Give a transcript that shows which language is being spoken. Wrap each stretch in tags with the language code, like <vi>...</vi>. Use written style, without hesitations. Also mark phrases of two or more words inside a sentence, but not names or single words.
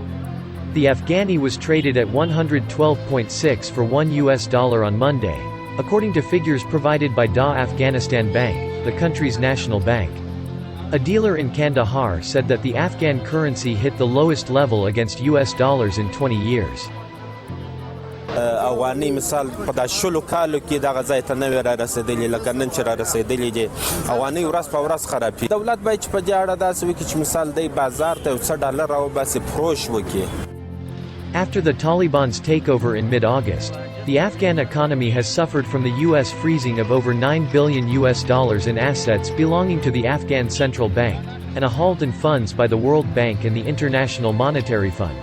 <en>The Afghani was traded at 112.6 for $1 on Monday, according to figures provided by Da Afghanistan Bank, the country's national bank. A dealer in Kandahar said that the Afghan currency hit the lowest level against US dollars in 20 years.</en> <ps>افغاني مثال په دا شلو کالو کې دغه ځای ته نوې را رسېدلې لکه نن چې را رسېدلې دي افغاني ورځ په ورځ خرابېږي. دولت باید چې په دې اړه داسې وکړي چې مثال دی بازار ته یو څه ډالر راوباسي فروش وکړي.</ps> <en>After the Taliban's takeover in mid-August, the Afghan economy has suffered from the US freezing of over $9 billion in assets belonging to the Afghan Central Bank, and a halt in funds by the World Bank and the International Monetary Fund.</en>